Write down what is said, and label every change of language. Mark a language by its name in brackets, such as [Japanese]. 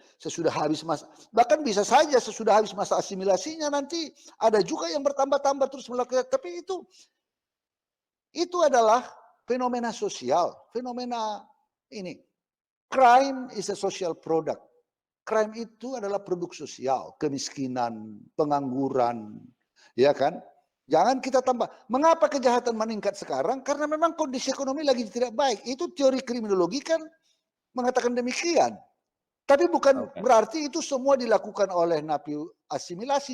[Indonesian] Sesudah habis masa, bahkan bisa saja sesudah habis masa asimilasinya nanti ada juga yang bertambah-tambah terus melakukan. Tapi itu adalah fenomena sosial, fenomena ini. [English] Crime is a social product. [Indonesian] Crime itu adalah produk sosial, kemiskinan, pengangguran, ya kan? Jangan kita tambah. Mengapa kejahatan meningkat sekarang? Karena memang kondisi ekonomi lagi tidak baik. Itu teori kriminologi kan mengatakan demikian. Tapi bukan berarti itu semua dilakukan oleh napi asimilasi.